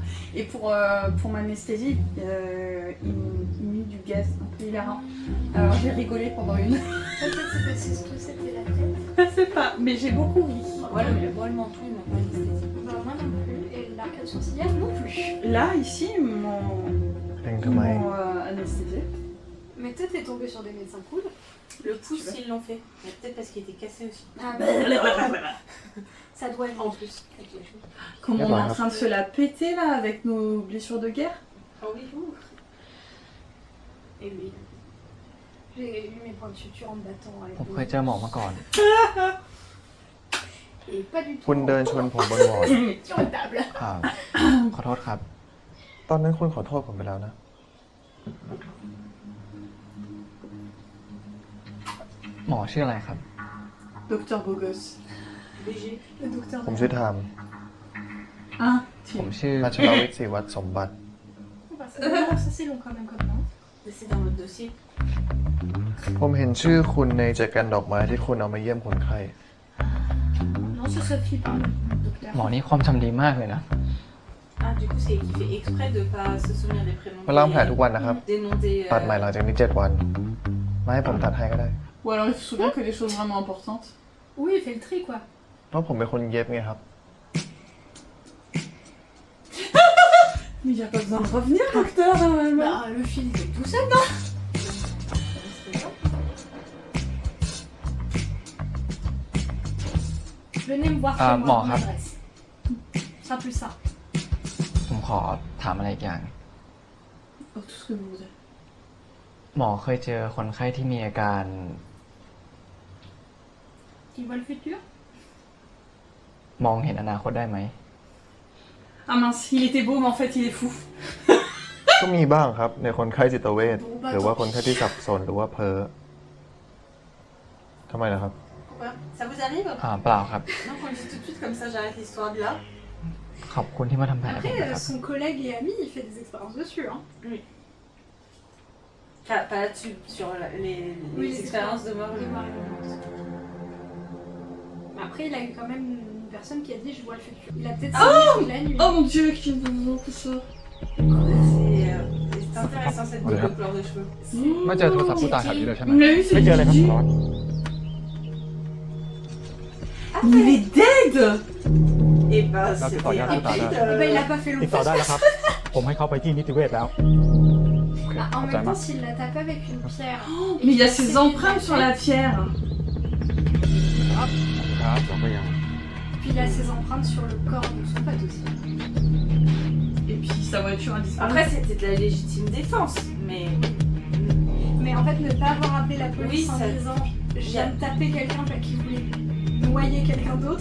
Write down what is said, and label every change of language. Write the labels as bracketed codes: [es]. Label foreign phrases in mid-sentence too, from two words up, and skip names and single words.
[fr] Et pour m'anesthésie, ils m'ont mis du gaz un peu hilarant. Alors j'ai rigolé pendant une. Peut-être c'est parce que c'était la tête. Je sais pas, mais j'ai beaucoup ri. Voilà, mais moi, le menton, ils m'ont pas anesthésié. Bah, moi non plus. Et l'arcade sourcilière non plus. Là, ici, ils m'ont [th] เป็นทำไม [fr] anesthésié. Mais toi, t'es tombé sur des médecins cool. Le pouce, ils l'ont fait. Mais peut-être parce qu'il était cassé aussi. Ah, ça doit être En plus. Avec les cheveux. Comment on est en train de se la péter là avec nos blessures de guerre. Ah oui, ouh. Et lui. J'ai eu mes points de suture en me battant [th] ผม [fr] avec [th] เคยเจอหมอมาก่อน [fr] Et pas du tout. [th] คุณเดินชนผมบนวอร์ด [fr] Sur une table. [th] ครับ ขอโทษครับ ตอนนั้นคุณขอโทษผมไปแล้วนะ หมอชื่ออะไรครับ [fr] Docteur Bogos. BG. Le docteur. [th] ผมชื่อไทม์ [fr] Hein [th] ผมชื่อ พัชรวิทย์ศรีวัฒน์สมบัติ [fr] Bah, ça c'est long quand même comme nom. C'est dans votre dossier. [th] ผมเห็นชื่อคุณในแจกันดอกไม้ที่คุณเอามาเยี่ยมคนไข้ [fr] Non, c'est Sophie, pardon. Docteur. [th] หมอนี่ความจำดีมากเลยนะ [fr] Ah, du coup, c'est qu'il fait exprès de pas se souvenir des prénoms. [th] มาล้างแผลทุกวันนะครับ [fr] Des noms des. [th] ตัดใหม่หลังจากนี้ 7 วัน มาให้ผมตัดให้ก็ได้ [fr] Ou alors il se souvient que des choses vraiment importantes. Oui, il fait le tri quoi. [th] เพราะผมเป็นคนเย็บไงครับ [fr] Mais il n'y a pas besoin de revenir, docteur, normalement. Bah, le fil est tout seul, non? Venez me voir chez Ah, moi, bon, mon rap. adresse. Ce sera plus ça. [th] ผมขอถามอะไรอีกอย่าง [fr] Oh, tout ce que vous voulez. [th] หมอเคยเจอคนไข้ที่มีอาการ [fr] Qui voit le futur? [th] มองเห็นอนาคตได้ไหม [fr] Ah mince, il était beau, mais en fait il est fou. [th] ก็มีบ้างครับในคนไข้จิตเวช [fr] Bon, bah, [th] หรือว่า [fr] tant [th] คนไข้ที่สับสนหรือว่าเพ้อทำไมล่ะครับ [fr] Pourquoi Ça vous arrive [th] เปล่าครับ [fr] Non, qu'on le dit tout de suite comme ça, j'arrête l'histoire de là. [th] ขอบคุณที่มาทำแผลให้ผม [fr] Après, [th] นะครับ [fr] son collègue et ami, il fait des expériences dessus. Hein. Enfin, pas là-dessus, sur les Oui, expériences de mort. de mort imminente. Après, il a eu quand même une personne qui a dit je vois le futur. Il a peut-être signé la nuit. Oh mon dieu, qui est beau que ça. C'est intéressant cette double couleur de cheveux. [th] ไม่เจอโทรศัพท์ผู้ตายแถวนี้เลยใช่ไหม [fr] Vous l'avez vu, [th] ไม่ [fr] c'est [th] เจอเลยครับ [fr] Gigi. [th] บอส [fr] Mais il est dead. Et bah, Là, c'est c'était pas grave, rapide. c'est pas Eh ben, il a pas fait [th] ติดต่อ [fr] long [th] ได้ [fr] feu. [th] แล้วครับ ผมให้เขาไปที่นิติเวชแล้ว [fr] Ah, en [th] เข้าใจ [fr] même [th] มา [fr] temps, s'il l'a tapé avec une pierre. et Mais il y a qu'il ses saigné de empreintes sur la tête, pierre. [th] ครับเราก็ยัง [fr] Puis il a ses empreintes sur le corps de son pote aussi. Et puis sa voiture a disparu. Après, c'était de la légitime défense, mais Mais en fait, ne pas avoir appelé la police Oui, en ça- disant je viens de taper quelqu'un qui voulait noyer quelqu'un d'autre.